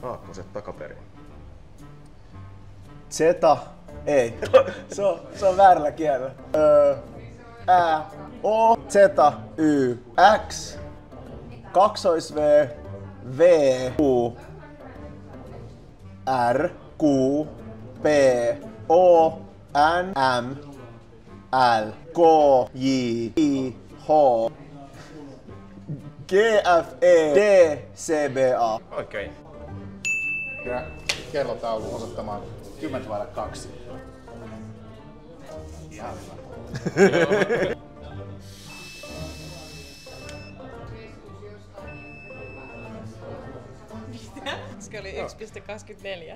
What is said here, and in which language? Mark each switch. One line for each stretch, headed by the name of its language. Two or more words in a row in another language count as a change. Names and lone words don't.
Finnish: Oset takaperin. Zeta. Ei. Se on väärällä kielellä. Ä, O, Z, Y, X, kaksois V, V, U, R, Q, P, O, N, M, L, K, J, I, H, G, F, E, D, C, B, A. Oikein. Kellotaulu osoittamaan 10:02. Ihan hyvä. Se oli 1,24.